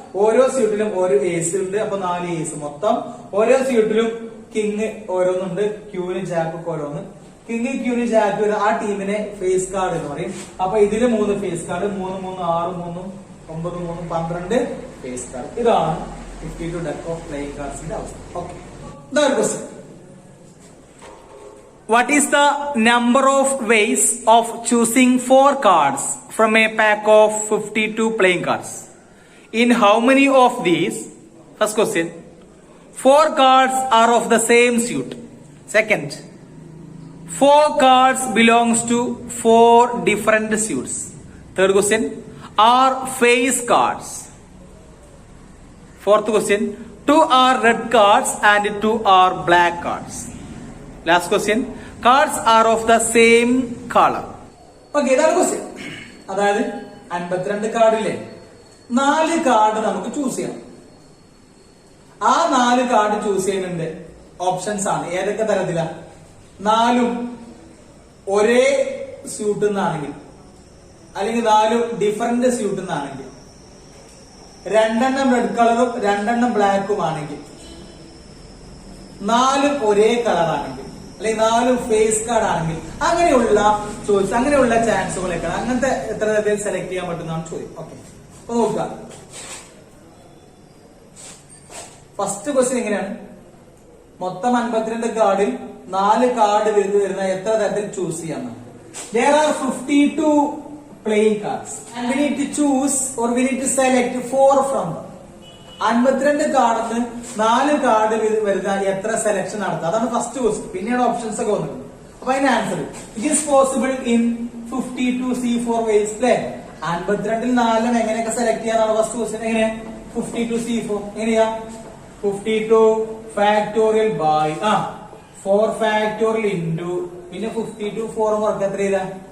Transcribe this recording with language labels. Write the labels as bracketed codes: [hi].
[ml] ഓരോ സ്യൂട്ടിലും ഓരോ ഏസ് ഉണ്ട്. അപ്പൊ 4 ഏസ് മൊത്തം. ഓരോ സ്യൂട്ടിലും കിങ് ഓരോന്നുണ്ട്, ക്യൂന്, ജാക്ക് ഓരോന്ന്. കിങ്, ക്യൂന്, ജാക്ക് ആ ടീമിനെ ഫേസ് കാർഡ് എന്ന് പറയും. അപ്പൊ ഇതില് 3 ഫേസ് കാർഡ്. 3, 3, 6, 3, 9, 3, 12 face card. ഇതാണ് 52 ഡെക്ക് ഓഫ് പ്ലേയിങ് കാർഡ്സിന്റെ അവസ്ഥ. ഓക്കെ, ഇതാണ് question. [en] What is the number of ways of choosing 4 cards from a pack of 52 playing cards? In how many of these? First question. 4 cards are of the same suit. Second, 4 cards belongs to 4 different suits. Third question, are face cards. Fourth question, 2 are red cards and 2 are black cards. Last question. Cards are of the same color. [ml] Okay, ഇതാണ് question. അതായത് 52 കാർഡിലെ 4 card നമുക്ക് choose ചെയ്യാം. ആ 4 card choose ചെയ്യുന്നുണ്ട് options ആണ്. ഏതൊക്കെ തരത്തിലാ? 4 ഒരേ സ്യൂട്ട് നിന്നാണെങ്കിൽ, അല്ലെങ്കിൽ 4 ഡിഫറന്റ് സ്യൂട്ട് നിന്നാണെങ്കിൽ, 2 റെഡ് കളറും 2 ബ്ലാക്കും ആണെങ്കിൽ, 4 ഒരേ കളറാണെങ്കിൽ, അല്ലെങ്കിൽ 4 ഫേസ് കാർഡ് ആണെങ്കിൽ, അങ്ങനെയുള്ള ചോയ്സ്, അങ്ങനെയുള്ള ചാൻസുകളൊക്കെയാണ്. അങ്ങനത്തെ എത്ര തരത്തിൽ സെലക്ട് ചെയ്യാൻ പറ്റുന്നതാണ് ചോദ്യം. ഓക്കെ, അപ്പൊ നോക്കുക. ഫസ്റ്റ് ക്വസ്റ്റ്യൻ എങ്ങനെയാണ്? മൊത്തം 52 കാർഡിൽ 4 കാർഡ് വരുന്ന എത്ര തരത്തിൽ ചൂസ് ചെയ്യാം? [en] There are 52 playing cards and we need to choose or we need to select 4 from them. [ml] 52 കാർഡിൽ 4 കാർഡ് വരുന്ന എത്ര സെലക്ഷൻ നടത്താം? അതാണ് ഫസ്റ്റ് ക്വസ്റ്റ്യൻ. പിന്നെയാണ് ഓപ്ഷൻസ് ഒക്കെ വന്നത്. അപ്പൊ അതിന്റെ answer [en] It is possible in 52C4 ways. [ml] അല്ലെ, 52ൽ 4 എങ്ങനെയൊക്കെ സെലക്ട് ചെയ്യാന്നാണ് ഫസ്റ്റ് ക്വസ്റ്റ്യൻ. എങ്ങനെ? 52C4 എങ്ങനെയാ? 52 ഫാക്ടോറിയൽ ബൈ 4 ഫാക്ടോറിയൽ ഇൻറ്റു, പിന്നെ 52 4 വർക്ക് എത്ര ചെയ്താ?